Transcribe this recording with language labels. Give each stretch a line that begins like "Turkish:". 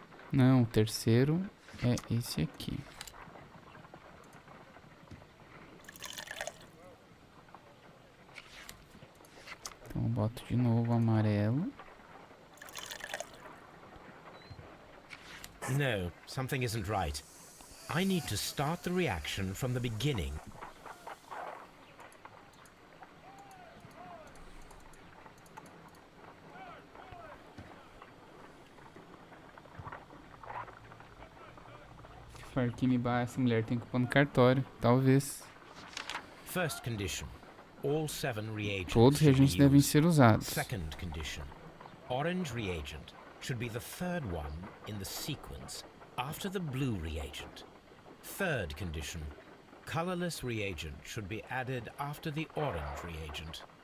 Portuguese: Não, o terceiro é esse aqui. Então eu boto de novo o amarelo.
English: No, something isn't right. I need to start the reaction from the beginning.
Portuguese: Essa mulher tem que pôr no cartório, talvez.
English: First condition. All 7 reagents.
Portuguese: Todos os reagentes devem ser usados.
English: Second condition. Orange reagent should be the third one in the sequence after the blue reagent. Third condition. Colorless reagent should be added after the orange reagent.